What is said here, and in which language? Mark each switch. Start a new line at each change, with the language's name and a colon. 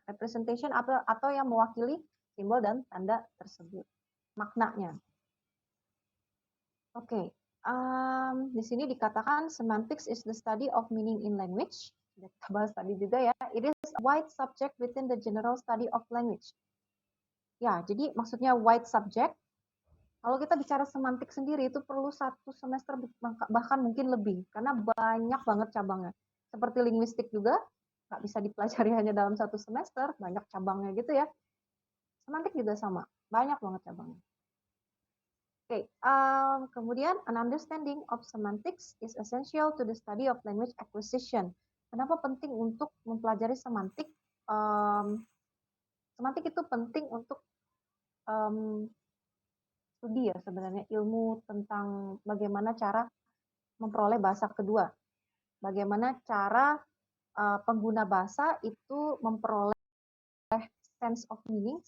Indonesian: Representation atau yang mewakili simbol dan tanda tersebut. Maknanya. Oke. Di sini dikatakan
English: semantics is the study of meaning in language.
Indonesian: Kita bahas tadi juga ya.
English: It is a wide subject within the general study of language.
Indonesian: Ya, jadi maksudnya wide subject. Kalau kita bicara semantik sendiri itu perlu 1 semester bahkan mungkin lebih karena banyak banget cabangnya. Seperti linguistik juga nggak bisa dipelajari hanya dalam 1 semester, banyak cabangnya gitu ya. Semantik juga sama, banyak banget cabangnya. Oke, kemudian
English: an understanding of semantics is essential to the study of language acquisition.
Indonesian: Kenapa penting untuk mempelajari semantik? Semantik itu penting untuk studi ya sebenarnya, ilmu tentang bagaimana cara memperoleh bahasa kedua. Bagaimana cara pengguna bahasa itu memperoleh
English: sense of meaning.